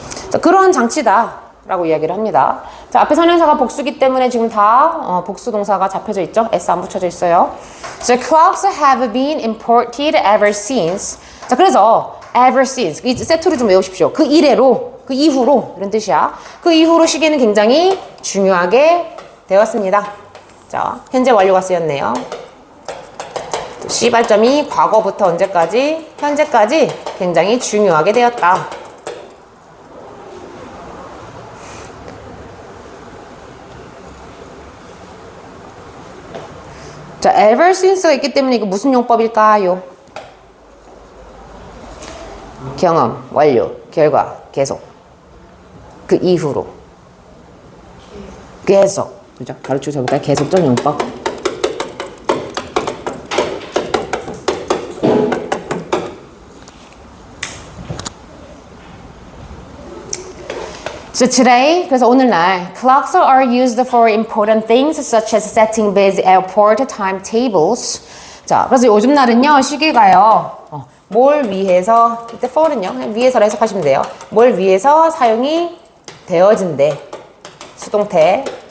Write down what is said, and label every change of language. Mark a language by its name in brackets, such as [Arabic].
[Korean] 자, 그러한 장치다라고 이야기를 합니다. 자, 앞에 선행사가 복수기 때문에 지금 다 복수 동사가 잡혀져 있죠. S 안 붙여져 있어요. [English] So clocks have been imported ever since. [Korean] 자, 그래서 ever since 이 세트로 좀 외우십시오. 그 이래로, 그 이후로 이런 뜻이야. 그 이후로 시계는 굉장히 중요하게 되었습니다. 자, 현재 완료가 쓰였네요. 시발점이 과거부터 언제까지? 현재까지 굉장히 중요하게 되었다. 자, ever since가 있기 때문에 이거 무슨 용법일까요? 경험, 완료, 결과, 계속. 그 이후로. 계속. 그죠? 가르쳐 줘볼까요? 계속적 용법. [English] So today, [Korean] 그래서 오늘날 [English] clocks are used for important things such as setting busy airport timetables. [Korean] 자, 그래서 요즘 날은요 시계가요 뭘 위해서 이때 for는요 그냥 위해서라 해석하시면 돼요. 뭘 위해서 사용이 되어진대. 수동태.